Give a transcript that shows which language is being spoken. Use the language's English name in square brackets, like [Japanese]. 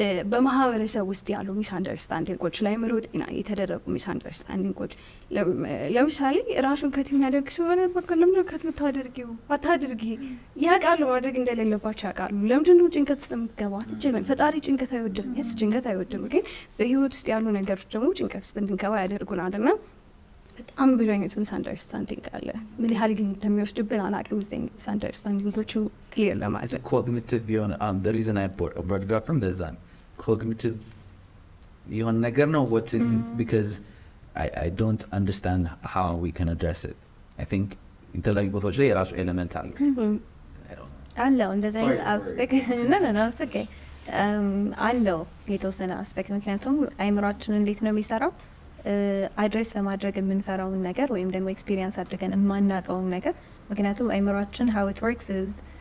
[Amharic] በማህበረሰብ ውስጥ ያሉ ሚስ አንደርስታንዲንጎች ላይ አእምሮ ጤና የተደረጉ ሚስ አንደርስታንዲንጎች ለምሳሌ ራሱን ከት የሚያደርግ ሲሆን በቃ ለምን ከት የምታደርጊው አታድርጊ ያውቃሉ፣ ማድረግ እንደሌለባቸው ያውቃሉ። ለምንድን ነው ጭንቀት ውስጥ የምትገባው? አትችልም። ፈጣሪ ጭንቀት አይወድም። የስ ጭንቀት አይወድም፣ ግን በህይወት ውስጥ ያሉ ነገሮች ደግሞ ጭንቀት ውስጥ እንድንገባ ያደርጉናል እና በጣም ብዙ አይነት ሚስ አንደርስታንዲንግ አለ። ምን ያህል ግን እንደሚወስድብን አላውቅም። ሚስ አንደርስታንዲንጎቹ ክሊር ለማድረግ ኮግኒቲቭ የሆነ [English] the reason I brought it up from the cognitive [Amharic] የሆነ ነገር ነው [English] what because I don't understand how we can address it. I think [Amharic] የተለያዩ ቦታዎች ላይ የራሱ ኤሌመንት አለ አለው እንደዚህ አይነት አስፔክት ነው [English] it's okay [Amharic] አለው የተወሰነ አስፔክት ምክንያቱም አይምሮአችን እንዴት ነው የሚሰራው አድሬስ ለማድረግ የምንፈራውን ነገር ወይም ደግሞ ኤክስፒሪየንስ አድርገን የማናውቀውን ነገር ምክንያቱም አይምሮአችን [English] how it works is